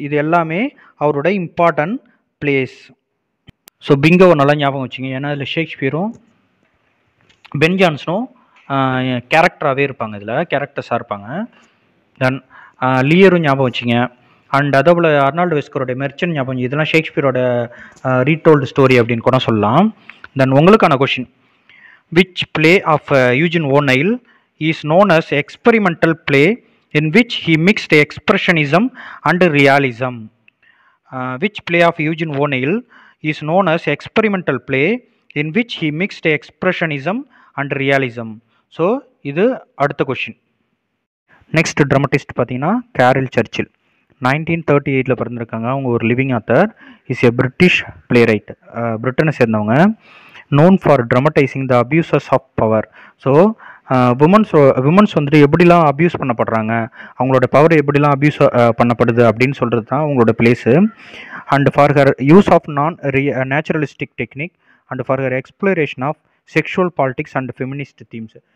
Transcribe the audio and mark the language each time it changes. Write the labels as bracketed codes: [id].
[ta] இது எல்லாமே அவரோட இம்பார்ட்டன்ட் பிளேஸ். ஸோ பிங்கோவை நல்லா ஞாபகம் வச்சுங்க, ஏன்னா இதில் ஷேக்ஸ்பியரும் பென் ஜான்சனும் கேரக்டராகவே இருப்பாங்க, இதில் கேரக்டர்ஸாக இருப்பாங்க. தென் லியரும் ஞாபகம் வச்சுங்க. அண்ட் அதே போல் அர்னால்டு வெஸ்கரோடைய மெர்ச்சன்ட் ஞாபகம், இதெல்லாம் ஷேக்ஸ்பியரோட ரீடோல்டு ஸ்டோரி அப்படின்னு கூட சொல்லலாம். தென் உங்களுக்கான question, [en] which play of Eugene O'Neill is known as experimental play in which he mixed expressionism and realism? Which play of Eugene O'Neill is known as experimental play in which he mixed expressionism and realism? [ta] So இது அடுத்த question. Next dramatist பார்த்தீங்கன்னா carol சர்ச்சில். [en] 1938 [ta] பிறந்திருக்காங்க. அவங்க ஒரு [en] Living author. Is a British playwright, [ta] பிரிட்டனை சேர்ந்தவங்க. [en] known for dramatizing the abuses of power. [ta] So women's வந்துட்டு எப்படிலாம் அப்யூஸ் பண்ணப்படுறாங்க, அவங்களோட பவர் எப்படிலாம் அப்யூஸ் பண்ணப்படுது அப்படின்னு சொல்கிறது தான் அவங்களோட place. [en] And for her use of naturalistic technique and for her exploration of sexual politics and feminist themes.